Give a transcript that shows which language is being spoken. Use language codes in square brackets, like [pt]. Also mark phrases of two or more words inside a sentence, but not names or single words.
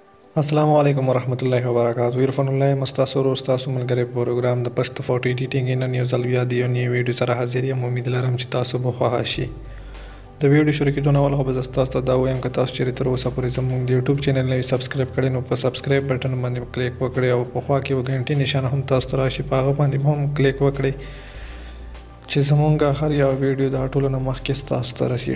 [ar] السلام عليكم ورحمة الله وبركاته [ps] عرفان الله مستاسو او ستاسو ملګرې پروګرام د پښتو فوټو ایډیټینګ نن یو ځل بیا د یو نوي ویډیو سره حاضر یم. امید لرم چې تاسو به خوښ شي. د ویډیو شروع کېدو نه اول خو به زه تاسو ته دا وایم که تاسو چېرې تر اوسه پورې زموږ د یوټیوب چینل نه سبسکرایب کړی نو په سبسکرایب بټن باندې کلیک وکړئ او په خوا کې یو غنټې نشانه هم تاسو ته راشي په هغه باندې هم کلیک وکړئ چې زموږ هر یو ویډیو د ټولو نه مخکې تاسو ته رسي.